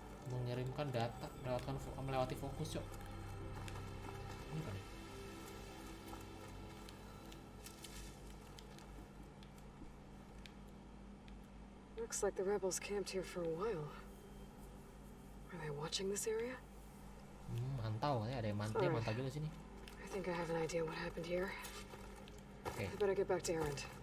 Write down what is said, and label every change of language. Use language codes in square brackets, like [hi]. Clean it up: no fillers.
[id] Mengirimkan data melewati fokus cok. Ini apa nih? [en] Looks like the rebels camped here for a while. Are they watching this area? [id] Mantau ya, ada yang mantau juga sini. [en] I think I have an idea what happened here. Oke. I better get back to Errand.